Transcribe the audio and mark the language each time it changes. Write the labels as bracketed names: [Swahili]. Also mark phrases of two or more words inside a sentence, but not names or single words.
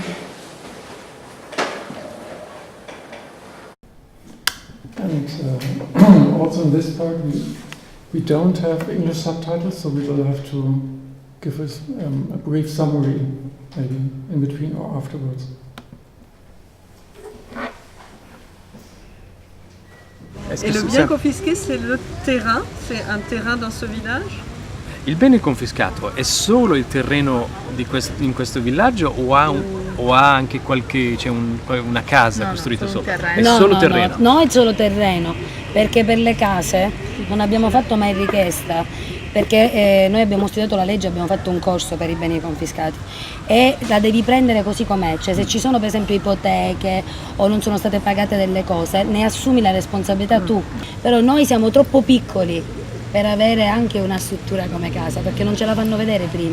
[English] And also in this part we don't have English subtitles, so we will have to give us a brief summary, maybe in between or afterwards. [French] Et le bien confisqué, c'est le terrain, c'est un terrain dans ce village? [Italian] Il bene confiscato è solo il terreno in questo villaggio o ha anche qualche, c'è una casa costruita sopra? È solo terreno? No, è solo terreno, perché per le case non abbiamo fatto mai richiesta, perché noi abbiamo studiato la legge, abbiamo fatto un corso per i beni confiscati e la devi prendere così com'è, cioè se ci sono per esempio ipoteche o non sono state pagate delle cose ne assumi la responsabilità tu, però noi siamo troppo piccoli per avere anche una struttura come casa, perché non ce la fanno vedere prima.